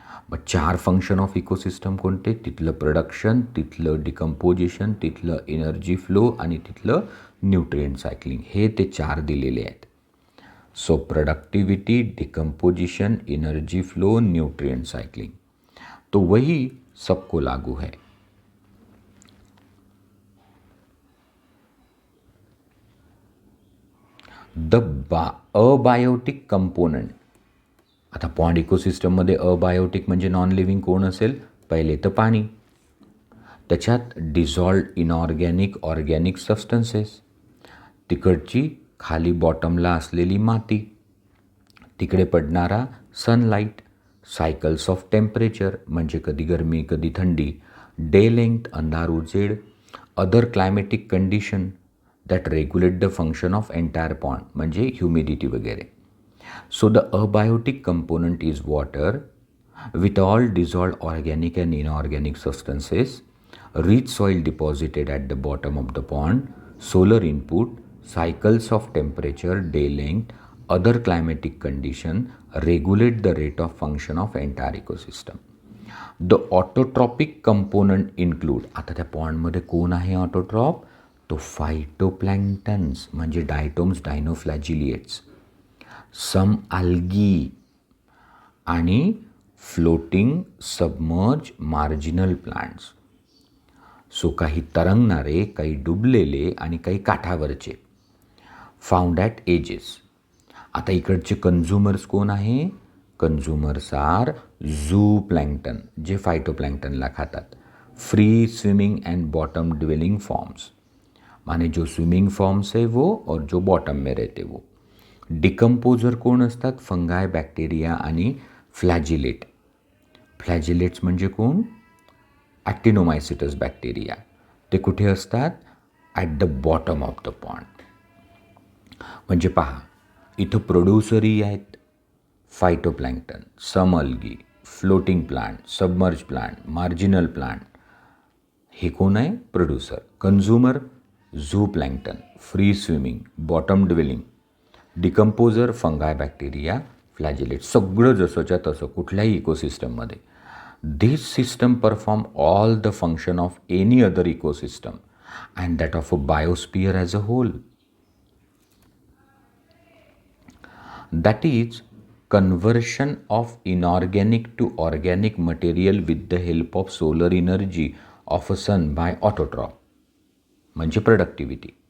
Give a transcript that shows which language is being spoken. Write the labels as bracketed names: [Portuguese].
[Marathi] मग 4 function of ecosystem कोणते? तिथलं प्रोडक्शन, तिथलं डिकम्पोजिशन, तिथलं एनर्जी फ्लो आणि तिथलं न्यूट्रिएंट सायकलिंग, हे ते 4 दिलेले आहेत. [Hindi] सो productivity, decomposition, energy flow, nutrient cycling, तो वही सबको लागू है. [English] The abiotic component. [Marathi] आता पॉन्ड इकोसिस्टममध्ये अबायोटिक म्हणजे नॉन लिव्हिंग कोण असेल? पहिले तर पाणी, त्याच्यात डिझॉल्व्ड इनऑर्गॅनिक, ऑर्गॅनिक सबस्टन्सेस, तिकडची खाली बॉटमला असलेली माती, तिकडे पडणारा सनलाईट, सायकल्स ऑफ टेम्परेचर म्हणजे कधी गरमी कधी थंडी, डे लेंथ अंधार उजेड, [English] other climatic condition that regulate the function of entire pond [Marathi] म्हणजे ह्युमिडिटी वगैरे. [English] So the abiotic component is water with all dissolved organic and inorganic substances, rich soil deposited at the bottom of the pond, solar input, cycles of temperature, day length, other climatic condition regulate the rate of function of entire ecosystem. The autotrophic component include, [Marathi] आता त्या पॉन्डमध्ये कोण आहे autotroph? तो फायटोप्लॅन्क्टन्स म्हणजे डायटोम्स, डायनोफ्लॅजिलिएट्स, सम algae आणि floating submerge marginal plants. So काही तरंगणारे, काही डुबलेले आणि काही काठावरचे, [English] Found at edges. [Marathi] आता इकडचे कन्झ्युमर्स कोण आहे? [English] consumers are zooplankton, [Marathi] जे फायटोप्लँक्टनला खातात, [English] free swimming and bottom dwelling forms, [Hindi] माने जो स्विमिंग फॉर्म्स है वो और जो बॉटम में रहते वो. [Marathi] डिकम्पोजर कोण असतात? फंगाय, बॅक्टेरिया आणि फ्लॅजिलेट. फ्लॅजिलेट्स म्हणजे कोण? [English] Actinomycetes bacteria. [Marathi] ते कुठे असतात? [English] At the bottom of the pond. [Marathi] म्हणजे पहा, इथं प्रोड्युसरही आहेत, फायटोप्लँक्टन, सम algae, floating plant, submerge plant, marginal plant. हे कोण आहे? Producer. Consumer zoo प्लँक्टन, free swimming, bottom dwelling. Decomposer फंगाय, bacteria, फ्लॅजिलेट. सगळं जसंच्या तसं कुठल्याही इकोसिस्टममध्ये. [English] This system perform all the function of any other ecosystem and that of a biosphere as a whole. That is, conversion of inorganic to organic material with the help of solar energy of a sun by autotroph, म्हणजे productivity.